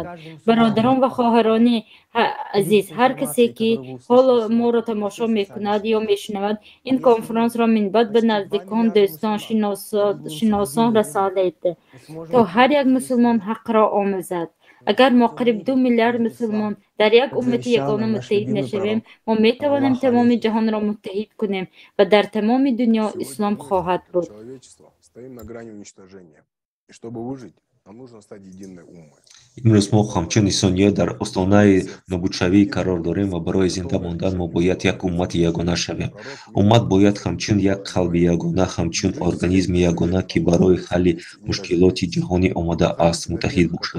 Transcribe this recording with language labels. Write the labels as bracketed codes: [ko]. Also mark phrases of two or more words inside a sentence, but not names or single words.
[fa] برادران و خواهران عزیز، هر کسی که حالا ما را تماشا میکند یا میشنود، این کنفرانس را من بعد به نزدیکان، دوستان، شناسان رسانید تا هر یک مسلمان حق را آموزد. اگر ما قریب 2 میلیارد مسلمان در یک امت یگانه متحد نشویم، ما میتوانیم تمام جهان را متحد کنیم و در تمام دنیا اسلام خواهد بود. [tg] имрӯз мо ҳамчун инсоният дар остонаи нобудшавӣ қарор дорем ва барои зинда мондан мо бояд як уммати ягона шавем. Уммат бояд ҳамчун як қалби ягона, ҳамчун организми ягона, ки барои ҳалли мушкилоти ҷаҳонӣ омада аст, муттаҳид бошад.